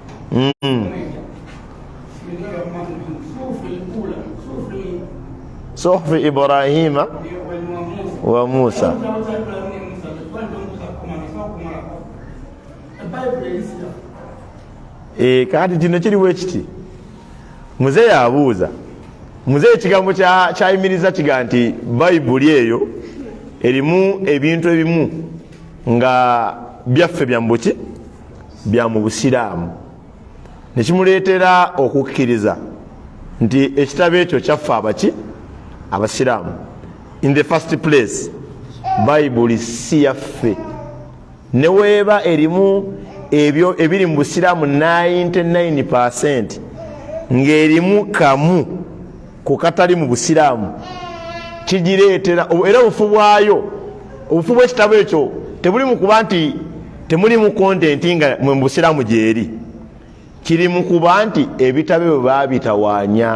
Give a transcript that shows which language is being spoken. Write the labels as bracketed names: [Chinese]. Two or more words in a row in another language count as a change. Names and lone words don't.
[Arabic] صحف إبراهيم وموسى. [Ganda] Kati kino kiriwo ekiti muzeeyi abuuza, muzeeyi ekigambo kyayimiriza kiga nti bayibuli eyo erimu ebintu ebimu nga byaffe byambuki bya mu busiraamu, nekimuleetera okukkiriza nti ekitabo ekyo kyaffe abaki abasiraamu. [English] In the first place [Ganda] bayibuli si yaffe, neweeba erimu ebyo ebiri mu busiraamu 99% ng'erimu kamu ku katali mu busiraamu, kigireetera era obufu bwayo, obufu bw'ekitabo ekyo tebuli mu kuba nti temulimu kontenti nga mu busiraamu gyeri, kiri mu kuba nti ebitabo ebyo baabitawaanya.